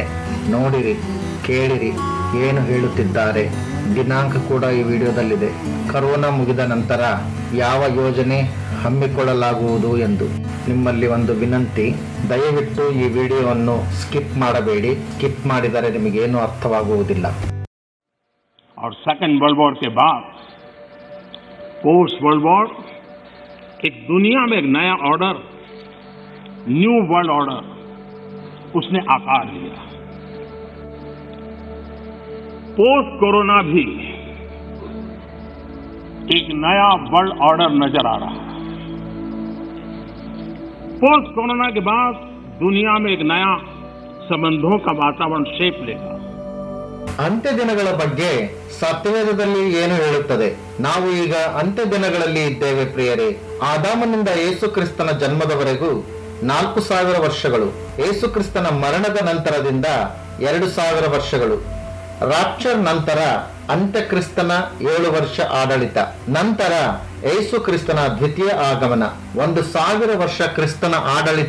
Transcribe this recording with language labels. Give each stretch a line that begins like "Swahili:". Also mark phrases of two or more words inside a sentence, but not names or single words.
Kannada: ನೋಡಿರಿ, ಕೇಳಿರಿ ಏನು ಹೇಳುತ್ತಿದ್ದಾರೆ. ದಿನಾಂಕ ಕೂಡ ಈ ವಿಡಿಯೋದಲ್ಲಿದೆ. ಕರೋನಾ ಮುಗಿದ ನಂತರ ಯಾವ ಯೋಜನೆ ಹಮ್ಮಿಕೊಳ್ಳಲಾಗುವುದು ಎಂದು. ನಿಮ್ಮಲ್ಲಿ ಒಂದು ವಿನಂತಿ, ದಯವಿಟ್ಟು ಈ ವಿಡಿಯೋವನ್ನು ಸ್ಕಿಪ್ ಮಾಡಬೇಡಿ. ಸ್ಕಿಪ್ ಮಾಡಿದರೆ ನಿಮಗೇನು ಅರ್ಥವಾಗುವುದಿಲ್ಲ.
Hindi: और
English: second world war
Hindi: के बाद
English: post world war
Hindi: एक दुनिया में एक नया ऑर्डर
English: new world order
Hindi: उसने आकार लिया।
English: post Corona
Hindi: भी एक नया
English: world order
Hindi: नजर आ रहा है।
English: post Corona
Hindi: के बाद दुनिया में एक नया संबंधों का वातावरण शेप लेगा।
Kannada: ಅಂತ್ಯ ದಿನಗಳ ಬಗ್ಗೆ ಸತ್ಯವೇದದಲ್ಲಿ ಏನು ಹೇಳುತ್ತದೆ? ನಾವು ಈಗ ಅಂತ್ಯ ದಿನಗಳಲ್ಲಿ ಇದ್ದೇವೆ ಪ್ರಿಯರೇ. ಆದಾಮನಿಂದ ಯೇಸು ಕ್ರಿಸ್ತನ ಜನ್ಮದವರೆಗೂ 4000 ವರ್ಷಗಳು, ಯೇಸು ಕ್ರಿಸ್ತನ ಮರಣದ ನಂತರದಿಂದ 2000 ವರ್ಷಗಳು, ರಾಪ್ಚರ್ ನಂತರ ಅಂತ್ಯಕ್ರಿಸ್ತನ 7 ವರ್ಷ ಆಡಳಿತ, ನಂತರ ಯೇಸು ಕ್ರಿಸ್ತನ ದ್ವಿತೀಯ ಆಗಮನ, 1000 ವರ್ಷ ಕ್ರಿಸ್ತನ ಆಡಳಿತ.